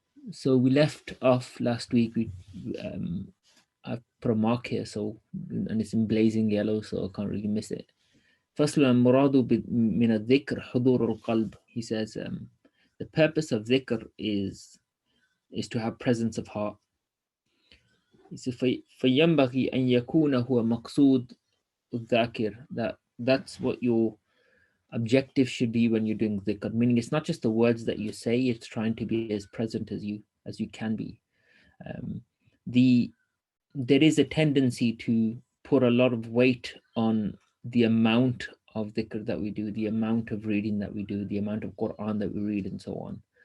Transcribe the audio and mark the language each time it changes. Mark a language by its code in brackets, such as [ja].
[en] So we left off last week. I've put a mark here, and it's in blazing yellow, so I can't really miss it. First, [ar] Muradu min al-dhikr hudur al-qalb. [en] He says the purpose of dhikr is to have presence of heart. He says [ar] فَيَنْبَغِي أَنْ يَكُونَ هُوَ مَقْصُودُ الذَّاكِرِ. [en] That's what your objective should be when you're doing dhikr, meaning it's not just the words that you say, it's trying to be as present as you can be. There is a tendency to put a lot of weight on the amount of dhikr that we do, the amount of reading that we do, the amount of Quran that we read, and so on.